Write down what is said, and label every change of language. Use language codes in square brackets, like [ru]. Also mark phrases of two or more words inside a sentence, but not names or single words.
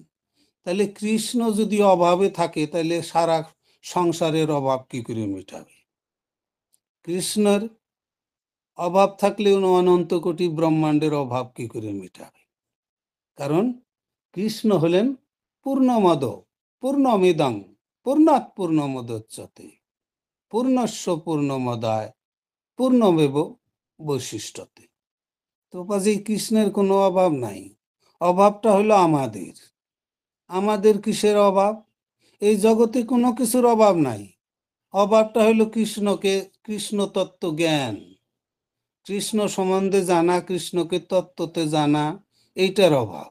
[bn] তাহলে কৃষ্ণ যদি অভাবে থাকে, তাহলে সারা সংসারের অভাব কি করে মেটাবে? কৃষ্ণের অভাব থাকলে অনন্ত কোটি ব্রহ্মাণ্ডের অভাব কি করে মেটাবে? কারণ কৃষ্ণ হলেন [sa] পূর্ণমদ পূর্ণমিদং পূর্ণাৎ পূর্ণমুদচ্যতে পূর্ণস্য পূর্ণমদায় পূর্ণমেব বৈশিষ্ট্যতে। [bn] তো কাজেই কৃষ্ণের কোনো অভাব নাই। অভাবটা হলো আমাদের। আমাদের কিসের অভাব? এই জগতে কোনো কিছুর অভাব নাই। অভাবটা হলো কৃষ্ণকে, কৃষ্ণ তত্ত্ব জ্ঞান, কৃষ্ণ সম্বন্ধে জানা, কৃষ্ণকে তত্ত্বতে জানা, এইটার অভাব।